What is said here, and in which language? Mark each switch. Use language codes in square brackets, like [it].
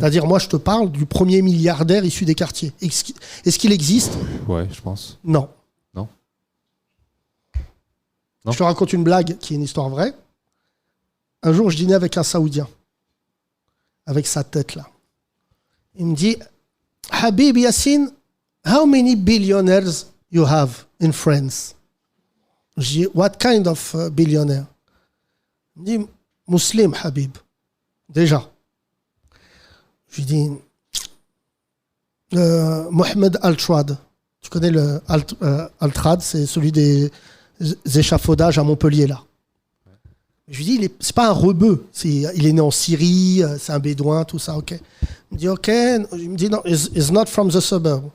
[fr] C'est-à-dire, moi, je te parle du premier milliardaire issu des quartiers. Est-ce qu'il existe? Ouais, je pense. Non. Non. Je te raconte une blague qui est une histoire vraie. Un jour, je dînais avec un Saoudien, avec sa tête là. Il me dit, Habib Yassine, [en] how many billionaires you have in France? [fr] Je dis, [en] what kind of billionaire? [fr] Il me dit, Muslim, Habib. Déjà. Je lui dis, Mohamed Al-Trad. Tu connais le Al-Trad, c'est celui des échafaudages à Montpellier, là. Je lui dis, c'est pas un rebeu. Il est né en Syrie, c'est un bédouin, tout ça, ok. Il me dit, ok. Il me dit, non, [en] it's not from the suburb.